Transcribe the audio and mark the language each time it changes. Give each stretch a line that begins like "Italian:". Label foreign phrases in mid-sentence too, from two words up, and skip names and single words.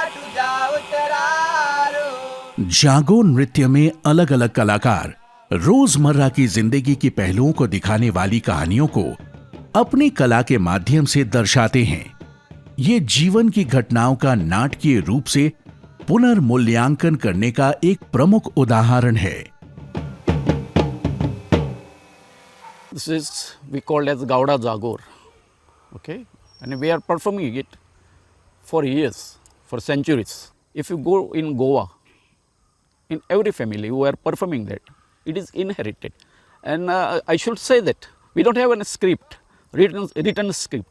Konkani: तुझा उतरारू.
Hindi: जागो नृत्य में अलग अलग कलाकार रोजमर्रा की जिंदगी की पहलुओं को दिखाने वाली कहानियों को अपनी कला के माध्यम से दर्शाते हैं. ये जीवन की घटनाओं का नाटकीय रूप से पुनर्मूल्यांकन करने का एक प्रमुख उदाहरण है.
English: This is we called as Gowda Jagor, okay, and we are performing it for years, for centuries. If you go in Goa, in every family who are performing that, it is inherited, and I should say that we don't have a script, written script.